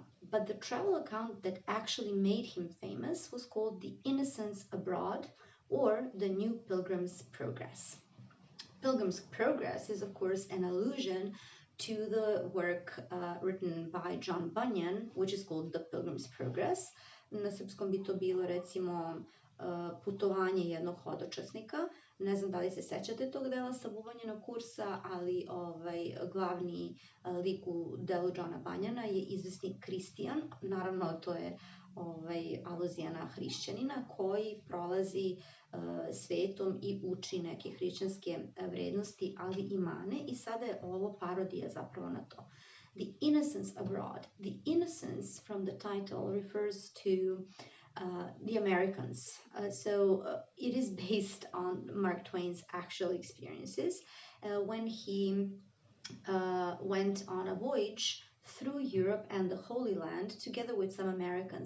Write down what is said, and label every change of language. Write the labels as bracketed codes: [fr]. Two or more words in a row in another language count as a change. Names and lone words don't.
[en] But the travel account that actually made him famous was called The Innocents Abroad, or The New Pilgrim's Progress. Pilgrim's Progress is, of course, an allusion to the work written by John Bunyan, which is called The Pilgrim's Progress. [sr] Na srpskom bi to bilo, recimo, putovanje jednog hodočasnika. Ne znam da li se sećate tog dela sa Bubanjinog kursa, ali glavni lik u delu Johna Bunjana je izvesni Kristijan. Naravno, to je aluzija na hrišćanina koji prolazi svetom i uči neke hrišćanske vrednosti, ali i mane, i sada je ovo parodija zapravo na to. [en] The Innocents Abroad. The innocence from the title refers to the Americans. It is based on Mark Twain's actual experiences when he went on a voyage through Europe and the Holy Land together with some Americans.